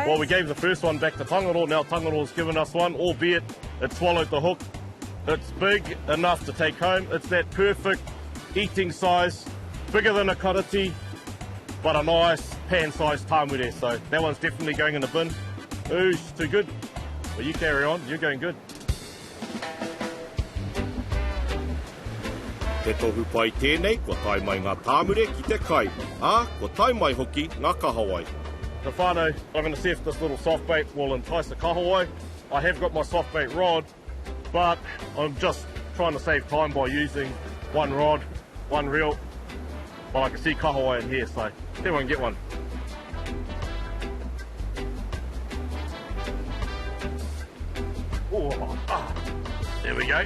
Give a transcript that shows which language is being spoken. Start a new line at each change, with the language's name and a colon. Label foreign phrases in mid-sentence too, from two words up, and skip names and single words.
English: Well, we gave the first one back to Tangaroa. Now Tangaroa's given us one, albeit it swallowed the hook. It's big enough to take home. It's that perfect eating size, bigger than a karati, but a nice pan-sized tāmure. So that one's definitely going in the bin. Ooh, too good. Well, you carry on. You're going good.
Māori: Te tohu pai tēnei, ko tai mai ngā tāmure ki te kai. Ko tai mai hoki ngā kahawai.
English: The whānau, I'm going to see if this little soft bait will entice the kahawai. I have got my soft bait rod, but I'm just trying to save time by using one rod, one reel. But I can see kahawai in here, so everyone get one. Oh, there we go.